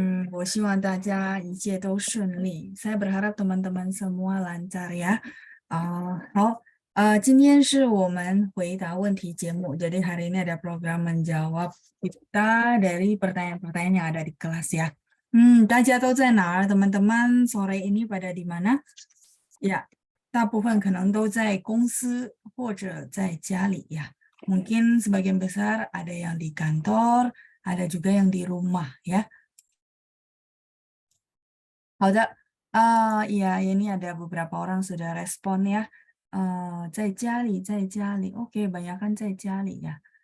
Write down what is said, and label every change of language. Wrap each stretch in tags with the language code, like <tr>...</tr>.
<zh>我希望大家一切都顺利.</zh> <id>Saya berharap teman-teman semua lancar ya.</id> <zh>好, 今天是我们回答问题节目.</zh> <id>Jadi hari ini ada program menjawab kita dari pertanyaan-pertanyaan yang ada di kelas ya.</id> <zh>大家都在哪儿?</zh> <id>Teman-teman sore ini pada di mana?</id> <zh>Ya, 大部分可能都在公司或者在家里 ya.</zh> <id>Mungkin sebagian besar ada yang di kantor, ada juga yang di rumah ya.</id> <zh>好的,</zh> <id>ya ini ada beberapa orang sudah respon ya.</id> <zh>在家里,</zh> <id>Oke, banyakan 在家里 ya.</id>